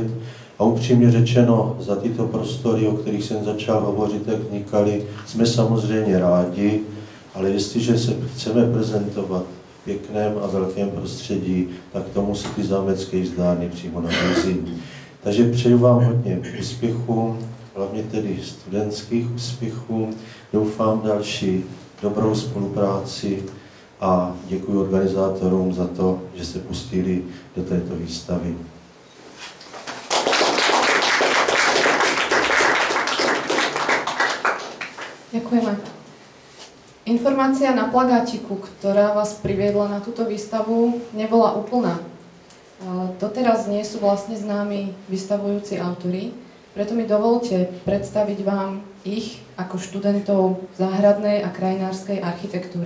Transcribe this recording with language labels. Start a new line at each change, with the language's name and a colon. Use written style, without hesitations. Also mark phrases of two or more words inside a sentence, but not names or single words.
Czech: A upřímně řečeno, za tyto prostory, o kterých jsem začal hovořit, jak vznikaly, jsme samozřejmě rádi, ale jestliže se chceme prezentovat v pěkném a velkém prostředí, tak tomu se ty zámecké jízdárny přímo nabízí. Takže přeju vám hodně úspěchů, hlavně tedy studentských úspěchů. Doufám další dobrou spolupráci a děkuji organizátorům za to, že se pustili do této výstavy.
Slovak: Ďakujeme. Informácia na plagátiku, ktorá vás priviedla na túto výstavu, nebola úplná. Doteraz nie sú vlastne známi vystavujúci autori, preto mi dovolte predstaviť vám ich ako študentov záhradnej a krajinárskej architektúry.